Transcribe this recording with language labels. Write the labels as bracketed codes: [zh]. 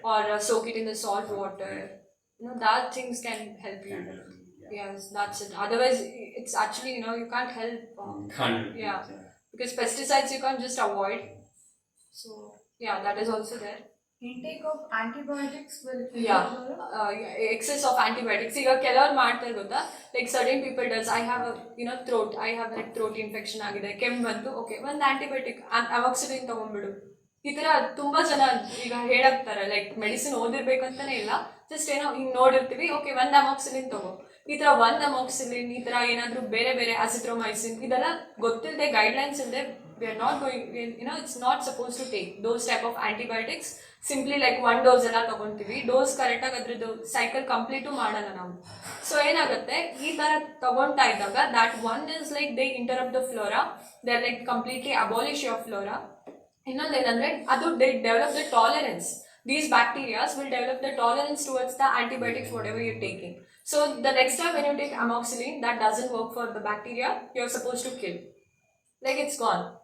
[en] or soak it in the salt water. That things can help you. Can help you, yeah. Yes, that's it. Otherwise it's actually you can't help Can't do yeah. it, because pesticides you can't just avoid. So yeah, that is also there. Intake of antibiotics will Yeah. Excess of antibiotics. [kn] ಈಗ ಕೆಲವ್ರು ಮಾಡ್ತಾರೆ ಗೊತ್ತಾ, [en] like certain people does, I have I have like throat infection [kn] ಆಗಿದೆ, ಕೆಮ್ಮು ಬಂತು, okay ಒಂದು antibiotic ಅಮಾಕ್ಸಿಲಿನ್ ತಗೊಂಡ್ಬಿಡು. ಈ ತರ ತುಂಬಾ ಜನ ಈಗ ಹೇಳಾಕ್ತಾರೆ, ಲೈಕ್ ಮೆಡಿಸಿನ್ ಓದಿರ್ಬೇಕಂತಾನೆ ಇಲ್ಲ, ಜಸ್ಟ್ ಹಿಂಗ್ ನೋಡಿರ್ತೀವಿ, ಓಕೆ ಒಂದ್ ಅಮಾಕ್ಸಿಲಿನ್ ತಗೋ. ಈ ತರ ಒಂದ್ ಅಮಾಕ್ಸಿಲಿನ್, ಈ ತರ ಏನಾದ್ರು ಬೇರೆ ಬೇರೆ ಅಸಿಥ್ರೋಮೈಸಿನ್, ಇದೆಲ್ಲ ಗೊತ್ತಿಲ್ಲದೆ, ಗೈಡ್ಲೈನ್ಸ್ ಇಲ್ಲದೆ, [en] we are not going, it's not supposed to take those type of antibiotics simply like one dose [kn] ಎಲ್ಲ ತಗೊಂತೀವಿ, ಡೋಸ್ ಕರೆಕ್ಟಾಗಿ ಅದ್ರದ್ದು ಸೈಕಲ್ ಕಂಪ್ಲೀಟು ಮಾಡಲ್ಲ ನಾವು. ಸೊ ಏನಾಗುತ್ತೆ, ಈ ತರ ತಗೊಂತಾ ಇದ್ದಾಗ [en] that one is like they interrupt the flora, they are like completely abolish your flora. [kn] ಇನ್ನೊಂದೇನಂದ್ರೆ ಅದು [en] they develop the tolerance. These bacteria will develop the tolerance towards the antibiotics whatever you're taking. So the next time when you take amoxicillin, that doesn't work for the bacteria you're supposed to kill. Like it's gone.